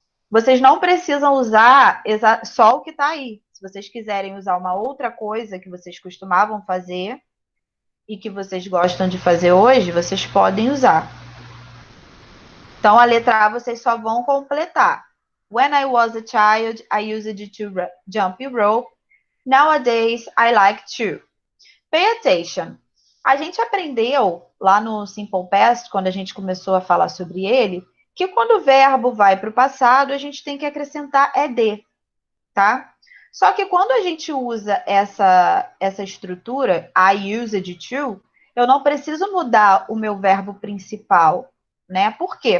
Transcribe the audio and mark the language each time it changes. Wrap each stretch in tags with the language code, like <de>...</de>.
<pt>Vocês não precisam usar só o que tá aí. Se vocês quiserem usar uma outra coisa que vocês costumavam fazer e que vocês gostam de fazer hoje, vocês podem usar. Então, a letra A vocês só vão completar.</pt> <en>When I was a child, I used to jump rope. Nowadays, I like to. Pay attention.</en> <pt>A gente aprendeu lá no Simple Past, quando a gente começou a falar sobre ele, que quando o verbo vai para o passado, a gente tem que acrescentar ed, tá? Só que quando a gente usa essa estrutura,</pt> <en>I used to,</en> <pt>eu não preciso mudar o meu verbo principal, né? Por quê?</pt>